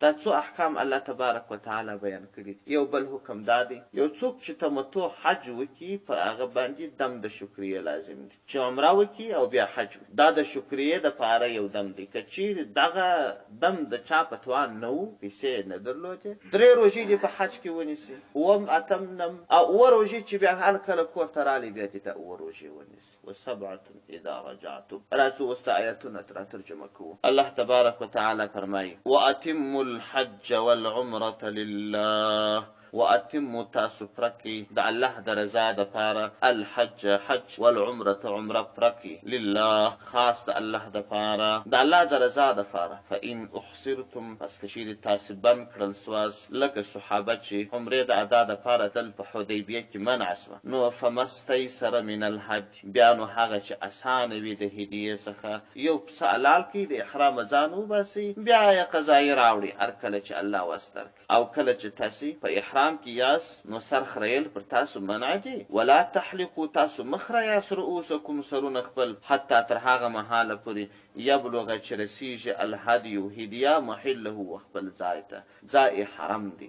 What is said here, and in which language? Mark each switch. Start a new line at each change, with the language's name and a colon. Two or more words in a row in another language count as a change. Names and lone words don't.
Pashto: دا څو احکام الله تبارک وتعالی بیان کړي. یو بل حکم دا دی، یو څوک چې تمتع حج وکړي په هغه باندې دم د شکریه لازم دی، چې عمره وکړي او بیا حج وکړي، دا د شکریه دپاره یو دم دی. که چیرې دغه دم د چا په توان نه و، پیسې نه درلودې، 3 روژې دې په حج کې ونیسي، 8 اتم نم او 8 روژې چې بیا هر کله کور ته رالی بیا دې ته 8 روژې ونیسي.
Arabic: وسبعة اذا رجعتم.
Pashto: راځو اوس د آیتونه ترجمه کوو. الله تبارک وتعالی فرمایي
Arabic: واتموا الحج والعمرة لله.
Pashto: واتموا تاسو پرکی د الله د رضا دپاره الحج حج والعمرة عمره پرکی لله خاص د الله دپاره د الله د رضا دپاره.
Arabic: فإن احصرتم
Pashto: پس که چیرې تاسې بند کړل سواست لکه صحابه چې عمرې د ادا دپاره تل په حدیبیه کې منع سوه، نو
Arabic: فمستیسر من الهدي
Pashto: بیا نو هغه چې اسانه وي د هدیې څخه یو پسه حلال کړي، د احرام ځان وباسي، بیا یې قضایي راوړي هر کله چې الله وس درکړي. او کله چې تاسې په احرام کې یاست نو سر خریل پر تاسو منع دي.
Arabic: ولا تحلقوا
Pashto: تاسو مخریاست رؤوسکم سرونه خپل حتی تر هغه مهاله پورې یبلغ چې رسیږي الهدي هدیه محله وخپل ځای ته، ځای حرم دی.